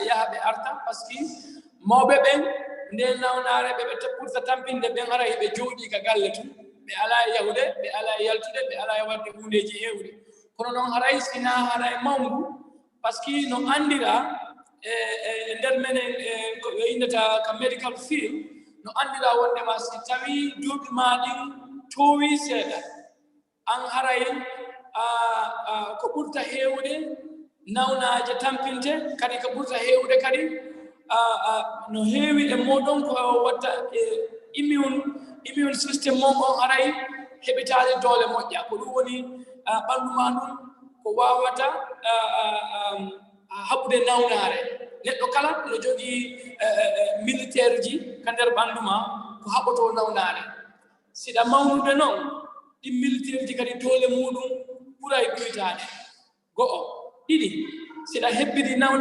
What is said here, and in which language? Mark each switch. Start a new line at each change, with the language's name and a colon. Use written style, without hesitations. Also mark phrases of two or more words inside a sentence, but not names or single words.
Fula: yaha ɓe arta
French: par ce que
Fula: mawɓe ɓen nde nawnare ɓe ɓurta tampinde ɓen hara hiɓe jooɗi ka galle tun ɓe ala e yahude ɓe ala e yaltude ɓe ala e wadde hundeji hewde kono noon haray sina hara e mawngu par
French: ce que
Fula: no andira e nder menen ko ɓe innata ka
English: medical field
Fula: no andira wondema si tawi duuɓi ma ɗin towi seeɗa an haray ko ɓurta hewde nawnaje tampinte kadi ko ɓurta hewde kadi no heewi e moɗon ko watta
English: immune system
Fula: mon on haray heɓitade doole moƴƴa ko ɗum woni ɓandu ma ɗum ko wawata haɓude nawnare neɗɗo kala no jogii militaire ji ka nder ɓandu ma ko haɓoto nawnare siɗa mawnude noon ɗi militaire ji kadi doole muɗum ɓuray ɓuytade go'o ɗiɗi siɗa hebbidi